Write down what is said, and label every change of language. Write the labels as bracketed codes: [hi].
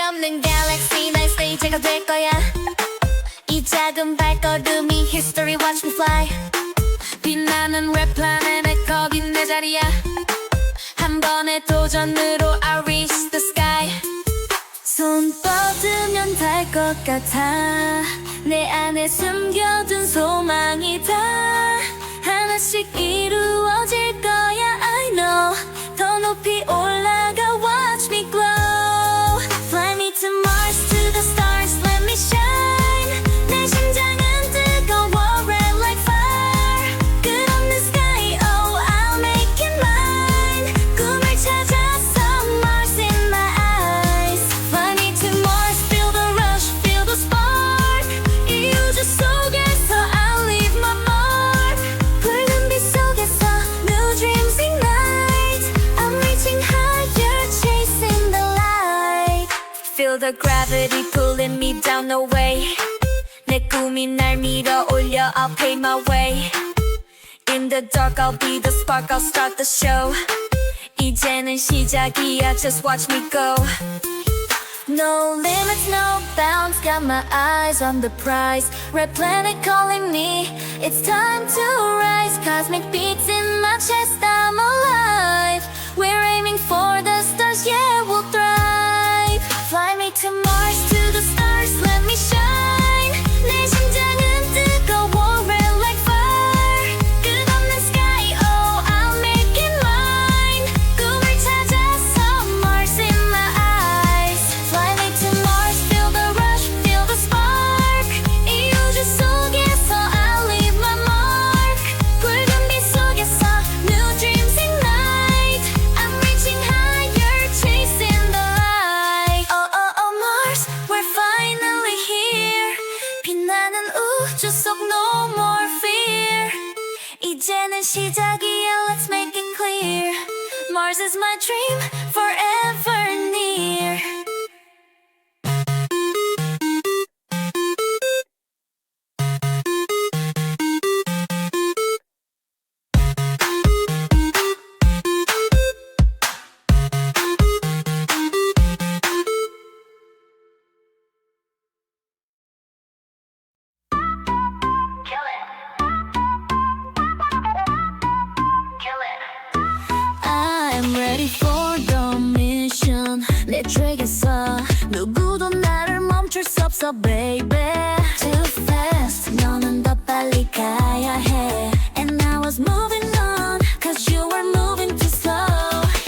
[ko] Dream Galaxy 날 스테이지가 될 거야. 이 작은 발걸음이 [en] history watch me fly. [ko] 빛나는 랩 플래닛에 거긴 내 자리야. 한 번의 도전으로 [en] I reach the sky. [ko] 손 뻗으면 닿을 것 같아. 내 안에 숨겨둔 소망이다. 하나씩 이루어질 거야 [en] I know. [ko] 더 높이 올라가 [en] watch me glow. Fly me to Mars to the stars let me shine. [ko] 내 심장은 뜨거워 [en] red like fire. [ko] 끝없는 [en] sky oh I'll make it mine. [ko] 꿈을 찾아서 [en] Mars in my eyes. Fly me to Mars feel the rush feel the spark. [ko] 이 우주 속에서 [en] I'll leave my mark. [ko] 붉은 빛 속에서 [en] new dreams ignite. I'm reaching higher chasing the light. Feel the gravity pulling me down no way. [ko] 내 꿈이 날 밀어 올려 [en] I'll pave my way. In the dark I'll be the spark I'll start the show. [ko] 이제는 시작이야 [en] just watch me go. No limits, no bounds, got my eyes on the prize. Red planet calling me, it's time to rise. Cosmic beats in my chest, I'm alive. We're aiming for the stars, yeah, we'll thrive. Fly me to Mars, to the stars, let me shine. [ko] 내 심장은 뜨거워, [en] red like fire. [ko] 끝없는 [en] sky, oh, I'll make it mine. [ko] 꿈을 찾아서 [en] Mars in my eyes. Fly me to Mars, feel the rush, feel the spark. [ko] 이 우주 속에서 [en] I'll leave my mark. [ko] 붉은 빛 속에서 [en] new dreams ignite. I'm reaching higher, chasing the light. Oh, oh, oh, Mars, we're finally here. [ko] 빛나는 우주 속 [en] no more fear. [ko] 이제는 시작이야, [en] let's make it clear. Mars is my dream, forever near. I'm ready for the mission. [ko] 내 트랙에서 누구도 나를 멈출 수 없어 baby. [en] Too fast [ko] 너는 더 빨리 가야 해. [en] And I was moving on cause you were moving too slow.